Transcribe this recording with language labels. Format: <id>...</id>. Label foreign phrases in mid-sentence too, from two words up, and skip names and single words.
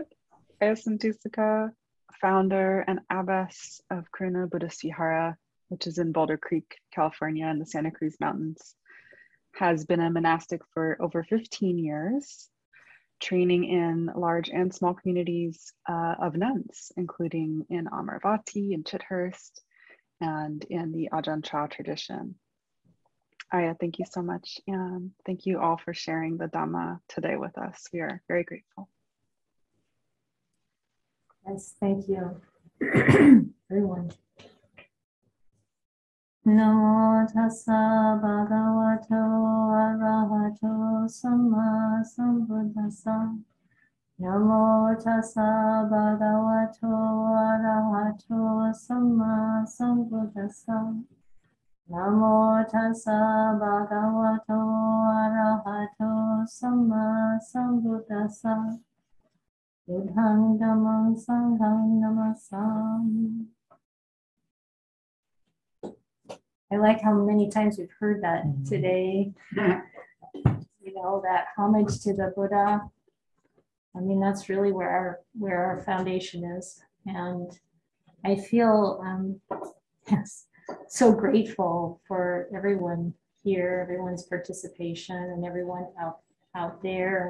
<en>Ayya Santussika, founder and abbess of Karuna Buddhist Vihara, which is in Boulder Creek, California, in the Santa Cruz Mountains, has been a monastic for over 15 years, training in large and small communities of nuns, including in Amaravati and Chithurst, and in the Ajahn Chah tradition. Ayya, thank you so much, and thank you all for sharing the Dhamma today with us. We are very grateful. Yes, thank you, everyone.</en> <pi>Namo tassa bhagavato arahato samma sambuddhassa. Namo tassa bhagavato arahato samma sambuddhassa. Namo tassa bhagavato arahato samma sambuddhassa. Buddhang dhammang sanghang namasami.</pi> <en>I like how many times we've heard that today. You know, that homage to the Buddha. I mean, that's really where our foundation is. And I feel so grateful for everyone here, everyone's participation, and everyone out there.</en>